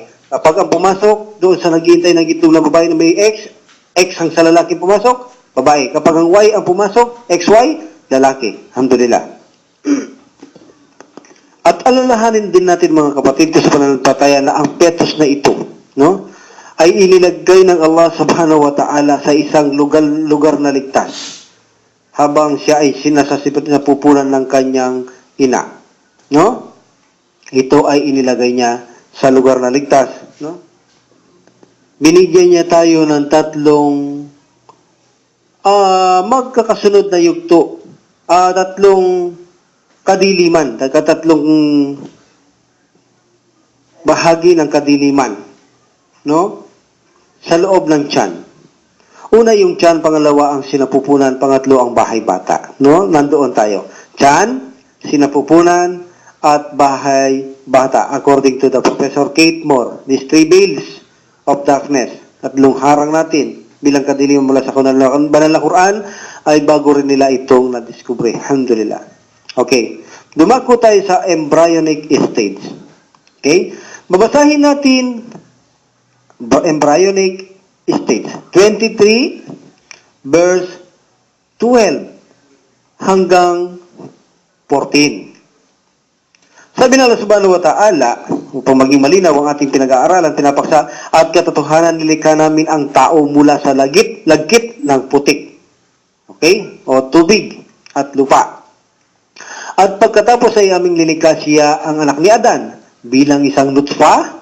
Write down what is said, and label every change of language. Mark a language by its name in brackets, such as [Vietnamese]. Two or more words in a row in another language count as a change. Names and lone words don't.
[Filipino] Kapag ang pumasok doon sa naghihintay ng itlog ng babae na may X, X ang sa lalaki pumasok, babae. Kapag ang Y ang pumasok, XY, lalaki. Alhamdulillah. At alalahanin din natin mga kapatid ko sa pananampalataya na ang fetus na ito, no, ay inilagay ng [Arabic] الله سبحانه وتعالى [Filipino] sa isang lugar na ligtas habang siya ay sinasasipot na pupunan ng kanyang ina. No? Ito ay inilagay niya sa lugar na ligtas. No? Binigyan niya tayo ng tatlong magkakasunod na yugto. Tatlong kadiliman. Tatlong bahagi ng kadiliman. No? Sa loob ng tiyan. Una yung tiyan, pangalawa ang sinapupunan, pangatlo ang bahay bata. No? Nandoon tayo. Tiyan, sinapupunan, at bahay bata. [English] According to the Professor Kate Moore, these three veils of darkness, [Filipino] tatlong harang natin bilang kadiliman mula sa banal na Quran, ay bago rin nila itong nadiskubre. Alhamdulillah. Okay. Dumako tayo sa [English] embryonic stage. [Filipino] Okay? Babasahin natin [English] embryonic stage. [Filipino] 23 verse 12 hanggang 14. Sabi ng [Arabic] الله سبحانه وتعالى, [Filipino] upang maging malinaw ang ating pinag-aaralan, pinapaksa, at katotohanan nilikha namin ang tao mula sa lagkit ng putik. Okay? O tubig at lupa. At pagkatapos ay aming lilikha siya ang anak ni Adan bilang isang nutfa.